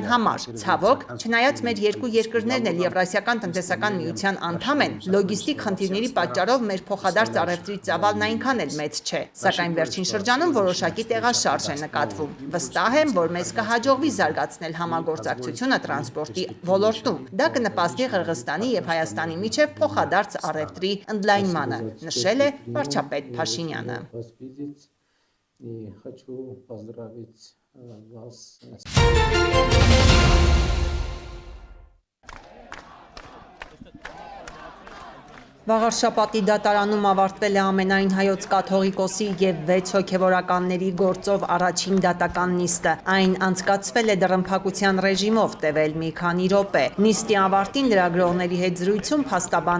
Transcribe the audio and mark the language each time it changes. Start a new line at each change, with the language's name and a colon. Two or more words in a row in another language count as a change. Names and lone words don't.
Armenian: համար։ Ցավոք, չնայած մեր երկու երկրներն էլ Եվրասիական տնտեսական միության անդամ են, լոգիստիկ խնդիրների պատճառով մեր փոխադարձ առևտրի ծավալն այնքան էլ մեծ չէ, սակայն վերջին շրջանում որոշակի տեղաշարժ է նկատվում։ Վստահ եմ, որ մեզ կհաջողվի զարգացնել համագործակցությունը տրանսպորտի ոլորտում։ Դա կնպաստի Ղրղստանի եւ Հայաստանի միջև փոխադարձ առևտրի ընդլայնմանը, նշել է վարչապետ Փաշինյանը։
Russian: И хочу поздравить вас.
Armenian: Վաղարշապատի դատարանում ավարտվել է ամենայն հայոց կաթողիկոսի եւ 6 հոգեվորականների գործով առաջին դատական նիստը։ Այն անցկացվել է դռնփակության ռեժիմով, տևել մի քանի րոպե։ Նիստի ավարտին լրագրողների հետ զրույցում փաստաբան